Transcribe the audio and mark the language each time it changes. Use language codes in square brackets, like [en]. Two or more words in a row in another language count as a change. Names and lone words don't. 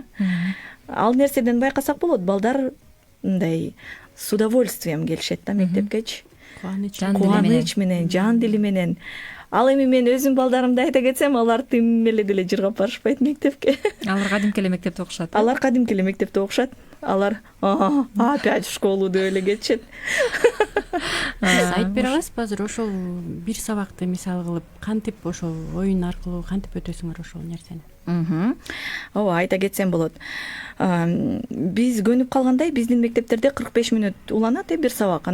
[ky] Ал нерседен байкасак болот, балдар мындай [ru] с удовольствием [ky] келишет да мектепкечи. Кубаныч менен, жан дили менен. Ал эми мен өзүм балдарымды айта кетсем, алар тим эле деле жыргап барышпайт мектепке. Алар кадимки эле мектепте окушат. Алар кадимки эле мектепте окушат. Алар [ru] опять в школу [ky] деп эле кетишет. Сиз айтып бере аласызбы азыр ошол бир сабакты мисал кылып кантип ошол оюн аркылуу кантип өтөсүңөр ошол нерсени? Ооба, айта кетсем болот. Биз көнүп калгандай биздин мектептерде 45 мүнөт уланат бир сабак.